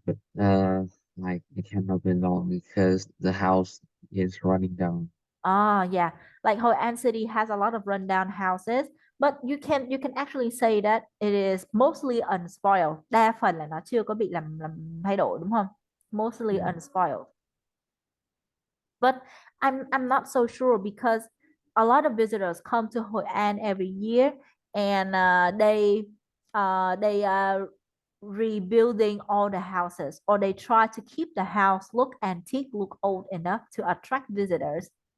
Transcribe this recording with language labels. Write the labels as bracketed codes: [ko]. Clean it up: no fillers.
[en] But like it cannot be long because the house is running down. Ah, yeah. Like Hội An City has a lot of rundown houses, but you can actually say that it is mostly unspoiled. [vi] Đa phần là nó chưa có bị làm thay đổi đúng không? [en] Mostly Yeah, unspoiled. But I'm not so sure because a lot of visitors come to Hội An every year, and they are rebuilding all the houses, or they try to keep the house look antique, look old enough to attract visitors.